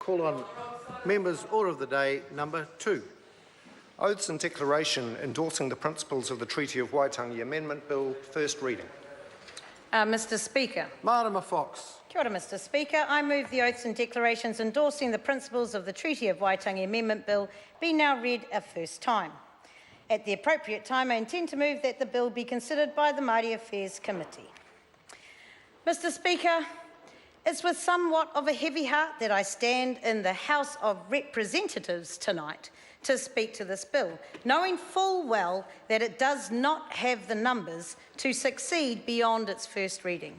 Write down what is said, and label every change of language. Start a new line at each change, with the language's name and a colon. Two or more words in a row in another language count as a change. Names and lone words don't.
English: Call on members' order of the day, number 2. Oaths and Declaration endorsing the principles of the Treaty of Waitangi Amendment Bill, first reading. Mr Speaker. Marama Fox.
Māori: Kia ora,
English: Mr Speaker. I move the oaths and declarations endorsing the principles of the Treaty of Waitangi Amendment Bill be now read a first time. At the appropriate time, I intend to move that the bill be considered by the Māori Affairs Committee. Mr Speaker, it's with somewhat of a heavy heart that I stand in the House of Representatives tonight to speak to this bill, knowing full well that it does not have the numbers to succeed beyond its first reading.